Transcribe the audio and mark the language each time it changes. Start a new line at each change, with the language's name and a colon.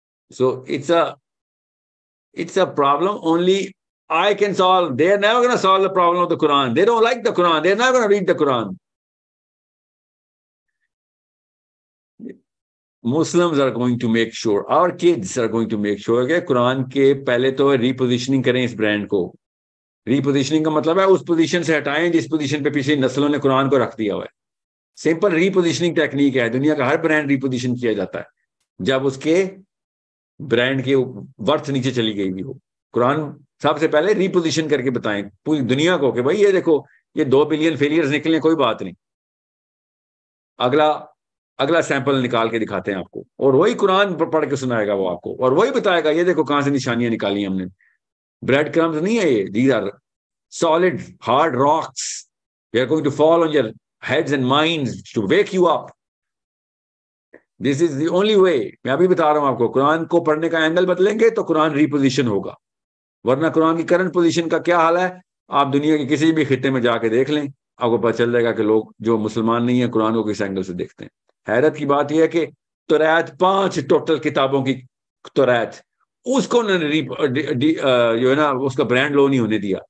English: So it's a problem only I can solve. They're never going to solve the problem of the Quran. They don't like the Quran. They're not going to read the Quran. Muslims are going to make sure, our kids are going to make sure
Urdu: کہ قرآن کے پہلے تو ریپوزیشننگ کریں اس brand کو. ریپوزیشننگ کا مطلب ہے اس position سے ہٹائیں جس پوزیشن پہ پچھلی نسلوں نے قرآن کو رکھ دیا ہوا ہے. سمپل ریپوزیشننگ ٹیکنیک ہے, دنیا کا ہر برانڈ ریپوزیشن کیا جاتا ہے جب اس کے برانڈ کی ورتھ نیچے چلی گئی بھی ہو. قرآن سب سے پہلے ریپوزیشن کر کے بتائیں پوری دنیا کو کہ بھائی یہ دیکھو یہ 2 بلین فیلئرز نکلے, کوئی بات نہیں, اگلا سیمپل نکال کے دکھاتے ہیں آپ کو, اور وہی قرآن پڑھ کے سنائے گا وہ آپ کو, اور وہی بتائے گا یہ دیکھو کہاں سے نشانیاں نکالی ہم نے. بریڈ کرمز نہیں ہے یہ,
English: these are solid hard rocks. They are going to fall on your heads and minds to wake you up. This is the only way.
Urdu: میں ابھی بتا رہا ہوں آپ کو, قرآن کو پڑھنے کا اینگل بدلیں گے تو قرآن ریپوزیشن ہوگا, ورنہ قرآن کی کرنٹ پوزیشن کا کیا حال ہے آپ دنیا کے کسی بھی خطے میں جا کے دیکھ لیں, آپ کو پتہ چل جائے گا کہ لوگ جو مسلمان نہیں ہیں قرآن کو کس اینگل سے دیکھتے ہیں. حیرت کی بات یہ ہے کہ توریت 5 ٹوٹل کتابوں کی توریت, اس کو انہوں نے جو ہے نا اس کا برانڈ لو نہیں ہونے دیا.